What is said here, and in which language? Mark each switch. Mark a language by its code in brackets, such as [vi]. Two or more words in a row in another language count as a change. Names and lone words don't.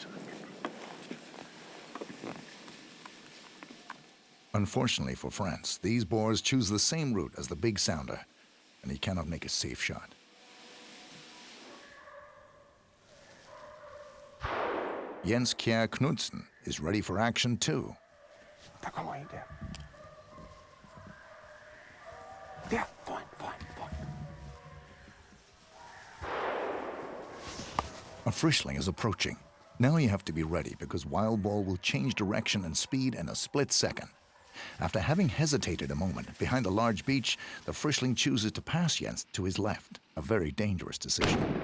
[en] Unfortunately for France, these boars choose the same route as the big sounder, and he cannot make a safe shot. Jens Kjær Knudsen is ready for action too. [da] Der kommer en der. Der, foran. [en] A frischling is approaching. Now you have to be ready because Wild Boar will change direction and speed in a split second. After having hesitated a moment behind a large beech, the frischling chooses to pass Jens to his left, a very dangerous decision.